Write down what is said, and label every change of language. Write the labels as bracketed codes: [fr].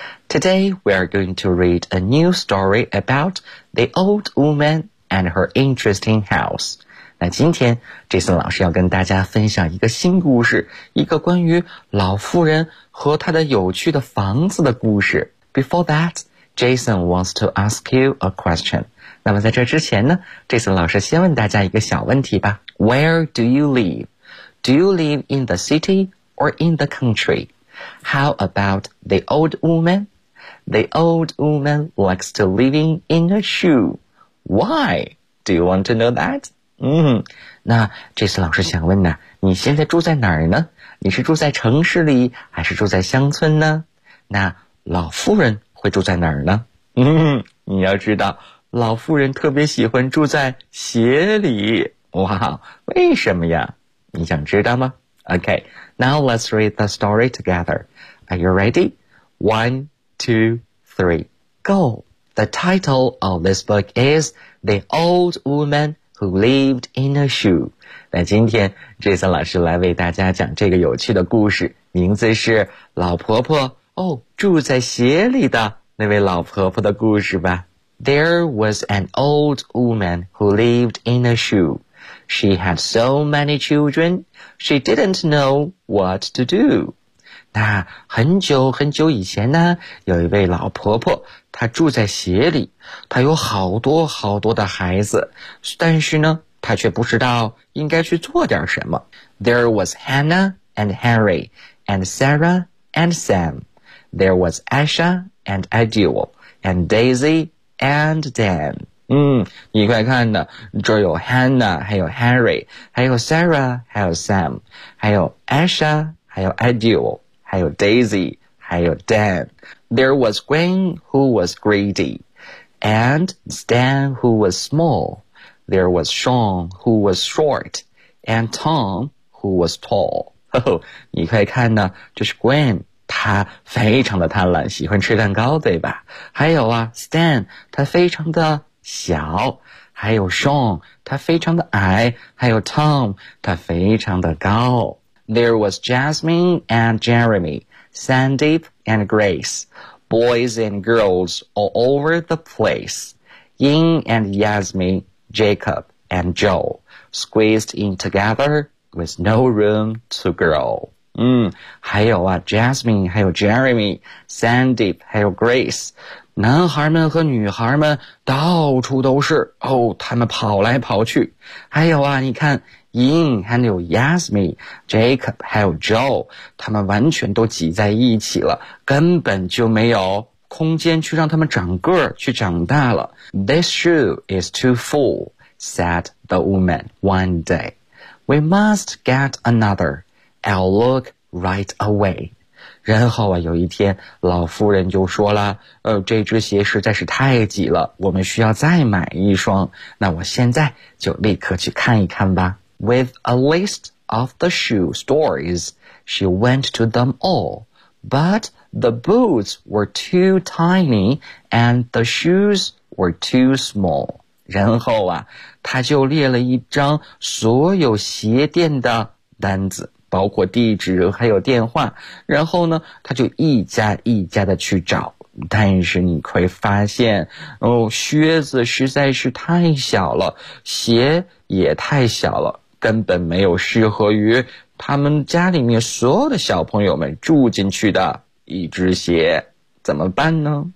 [en] Today we are going to read a new story about the old woman and her interesting house。 [zh] 那今天 Jason 老师要跟大家分享一个新故事，一个关于老妇人和她的有趣的房子的故事。 [en] Before that, Jason wants to ask you a question. [zh] 那么在这之前呢， Jason 老师先问大家一个小问题吧。 [en] Where do you live? Do you live in the city or in the country? How about the old woman? The old woman likes to living in a shoe. Why? Do you want to know that? [zh] 那这次老师想问呢，你现在住在哪儿呢？你是住在城市里还是住在乡村呢？那老妇人会住在哪儿呢？你要知道，老妇人特别喜欢住在鞋里。哇，为什么呀？你想知道吗？ [en] OK, now let's read the story together. Are you ready? 1, 2, 3, go. The title of this book is The Old Woman Who lived in a shoe. [zh] 那今天 Jason 老师来为大家讲这个有趣的故事，名字是老婆婆，住在鞋里的那位老婆婆的故事吧。 [en] There was an old woman who lived in a shoe. She had so many children, she didn't know what to do. [zh] 那很久很久以前呢，有一位老婆婆，她住在鞋里，她有好多好多的孩子，但是呢，她却不知道应该去做点什么。 [en] There was Hannah and Henry and Sarah and Sam. There was Asha and Adil and Daisy and Dan. [zh] 你快看呢，这有 Hannah, 还有 Henry, 还有 Sarah, 还有 Sam, 还有 Asha, 还有 Adil, 还有 Daisy, 还有 Dan. [en] There was Gwen who was greedy, and Stan who was small. There was Sean who was short, and Tom who was tall. [zh] 呵呵，你快看呢，这是 Gwen. 他非常的贪婪，喜欢吃蛋糕，对吧？还有啊 ，Stan， 他非常的小；还有 Sean， 他非常的矮；还有 Tom， 他非常的高。 [en] There was Jasmine and Jeremy, Sandeep and Grace, boys and girls all over the place. Ying and Yasmin, Jacob and Joe, squeezed in together with no room to grow. [zh] 还有啊 ,Jasmine, 还有 Jeremy, Sandeep, 还有 Grace, 男孩们和女孩们到处都是哦，他们跑来跑去。还有啊，你看 ,Ying, 还有 Yasmin, Jacob, 还有 Joe, 他们完全都挤在一起了，根本就没有空间去让他们长个儿去长大了。 [en] This shoe is too full, said the woman one day. We must get another. I'll look right away. [zh] 然后啊，有一天，老夫人就说了，这只鞋实在是太挤了，我们需要再买一双。那我现在就立刻去看一看吧。 [en] With a list of the shoe stores, she went to them all. But the boots were too tiny and the shoes were too small. [zh] 然后啊，她就列了一张所有鞋店的单子。包括地址还有电话，然后呢他就一家一家的去找，但是你会发现哦，靴子实在是太小了，鞋也太小了，根本没有适合于他们家里面所有的小朋友们住进去的一只鞋，怎么办呢？